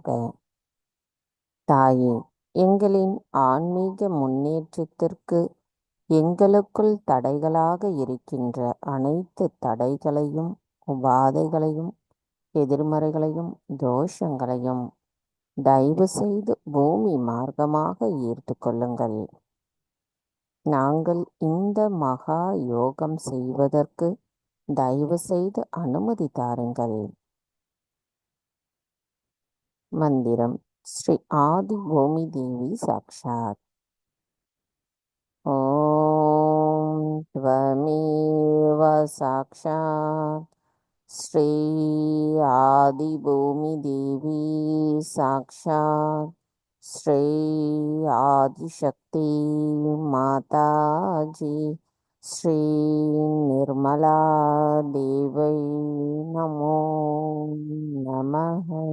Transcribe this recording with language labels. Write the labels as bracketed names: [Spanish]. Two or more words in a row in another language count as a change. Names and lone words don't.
[Tamil] தாயே, எங்களின் ஆன்மீக முன்னேற்றத்திற்கு எங்களுக்குள் தடைகளாக இருக்கின்ற அனைத்து தடைகளையும், உபாதைகளையும், எதிர்மறைகளையும், தோஷங்களையும் தயவு செய்து பூமி மார்க்கமாக ஈர்த்து கொள்ளுங்கள். நாங்கள் இந்த மகா யோகம் செய்வதற்கு தயவு செய்து அனுமதி தாருங்கள். மந்திரம் ஸ்ரீ ஆதி பூமி தேவி சாக்ஷாத். [Sanskrit] ஓம் त्वमेव साक्षात् श्री आदि भूमि देवी साक्षात् श्री आदिशक्ति माताजी श्री निर्मला देवै नमो नमः।